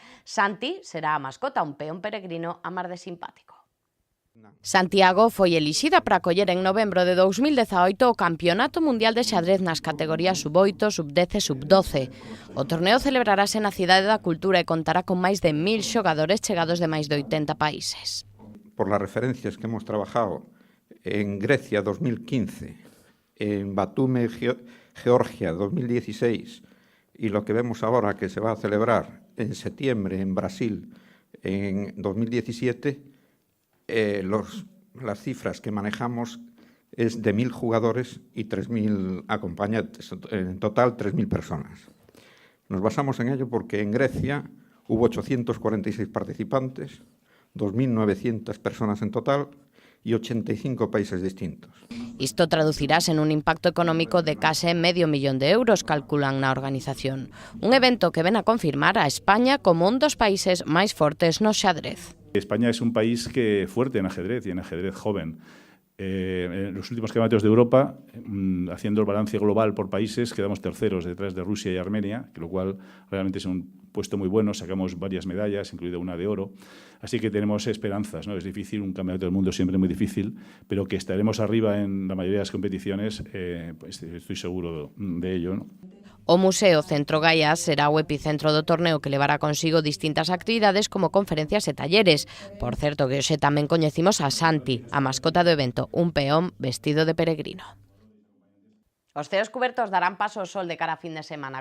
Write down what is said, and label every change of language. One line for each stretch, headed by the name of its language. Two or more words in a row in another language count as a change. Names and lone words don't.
Galician: Santi será a mascota, un peón peregrino a mar de simpático. Santiago foi elixida para acoller en novembro de 2018 o Campeonato Mundial de Xadrez nas categorías sub-8, sub-10 e sub-12. O torneo celebrarase na Cidade da Cultura e contará con máis de 1.000 xogadores chegados de máis de 80 países.
Spanish: Por las referencias que hemos trabajado en Grecia 2015, en Batumi, Georgia 2016 y lo que vemos ahora que se va a celebrar en septiembre en Brasil en 2017, las cifras que manejamos es de 1.000 jugadores y 3.000 acompañantes, en total 3.000 personas. Nos basamos en ello porque en Grecia hubo 846 participantes, 2.900 personas en total y 85 países distintos. Isto traducirase en un impacto económico de case €500.000, calculan na organización. Un evento que ven a confirmar a España como un dos países máis fortes no xadrez. España es un país que fuerte en ajedrez y en ajedrez joven. En los últimos campeonatos de Europa, haciendo el balance global por países, quedamos terceros detrás de Rusia y Armenia, que lo cual realmente es un puesto muy bueno, sacamos varias medallas, incluida una de oro, así que tenemos esperanzas, ¿no? Es difícil, un campeonato del mundo siempre muy difícil, pero que estaremos arriba en la mayoría de las competiciones, pues estoy seguro de ello, ¿no?
Galician: O Museo Centro Gaiás será o epicentro do torneo que levará consigo distintas actividades como conferencias e talleres. Por certo, que hoxe tamén coñecimos a Santi, a mascota do evento, un peón vestido de peregrino. Os ceos cubertos darán paso ao sol de cara a fin de semana.